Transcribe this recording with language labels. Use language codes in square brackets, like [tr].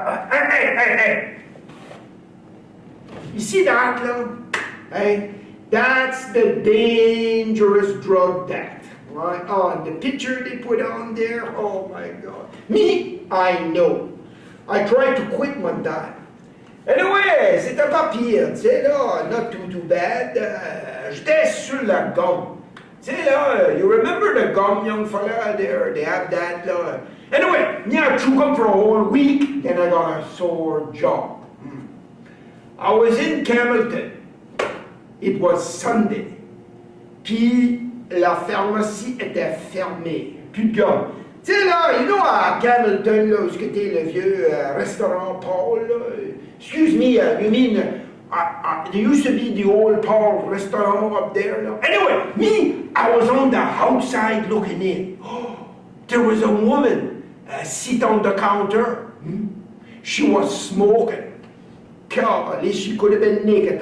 [en] Hey. You see that, là? Hey, that's the dangerous drug, that. Right? Oh, the picture they put on there, oh my God. Me, I know. I tried to quit one time. [fr] Anyway, c'était pas pire, tu sais, là, [en] not too bad. [fr] J'étais sur la gomme. Tu sais, là, [en] you remember the gum, young fella, there, they have that, là. Anyway, me, I chewed gum for a whole week, then I got a sore jaw. I was in Camelton. It was Sunday. [fr] Puis la pharmacie était fermée. Plus de gars. Tu sais là, [en] you know [fr] à Camelton, là, où c'était le vieux restaurant Paul, là. [en] Excuse me, you mean, there used to be the old Paul restaurant up there, là. Anyway, me, I was on the outside looking in. Oh, there was a woman sit on the counter. She was smoking. God, at least she could have been naked.